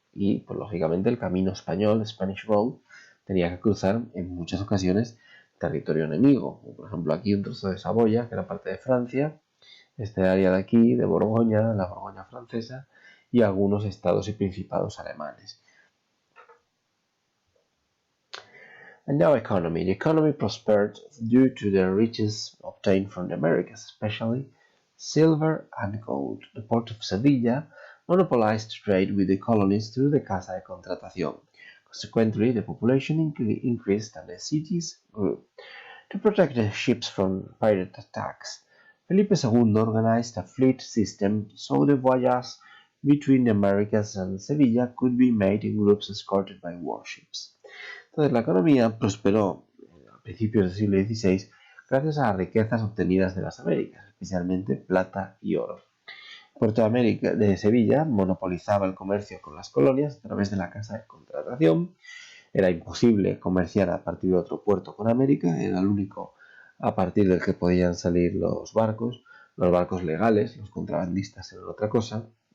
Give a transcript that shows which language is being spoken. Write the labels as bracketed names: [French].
[Spanish] Y, pues lógicamente, el camino español, Spanish Road, tenía que cruzar en muchas ocasiones territorio enemigo. Por ejemplo, aquí un trozo de Saboya, que era parte de Francia, este área de aquí, de Borgoña, la Borgoña francesa, y algunos estados y principados alemanes. [English] And now economy. The economy prospered due to the riches obtained from the Americas, especially silver and gold. The port of Sevilla monopolized trade with the colonies through the Casa de Contratación. Consequently, the population increased and the cities grew. To protect the ships from pirate attacks, Felipe II organized a fleet system so the voyages between the Americas and Sevilla could be made in groups escorted by warships. [Spanish] Entonces, la economía prosperó a principios del siglo XVI gracias a las riquezas obtenidas de las Américas, especialmente plata y oro. Puerto de Sevilla monopolizaba el comercio con las colonias a través de la Casa de Contratación. Era imposible comerciar a partir de otro puerto con América, era el único a partir del que podían salir los barcos legales, los contrabandistas eran otra cosa.